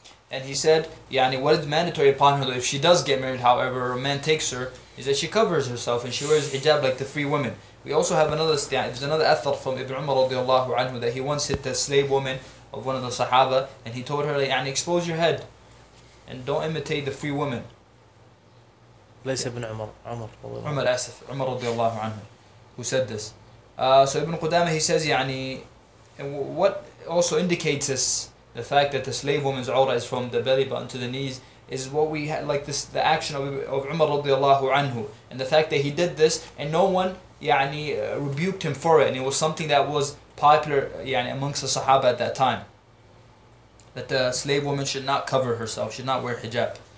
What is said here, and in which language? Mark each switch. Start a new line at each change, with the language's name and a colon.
English: And he said, يعني what is mandatory upon her, if she does get married, however a man takes her, is that she covers herself and she wears hijab like the free women. We also have another athar from Ibn Umar radiallahu anhu that he once hit the slave woman of one of the Sahaba, and he told her, يعني expose your head and don't imitate the free woman.
Arabic: ليس ابن عمر, عمر رضي الله عنه. عمر رضي الله عنه, who said this.
English: So Ibn Qudama, he says, يعني, and what also indicates this, the fact that the slave woman's awra is from the belly button to the knees, is what we had, like this, the action of Umar رضي الله عنه, and the fact that he did this, and no one, يعني, rebuked him for it, and it was something that was popular, يعني, amongst the Sahaba at that time, that the slave woman should not cover herself, should not wear hijab.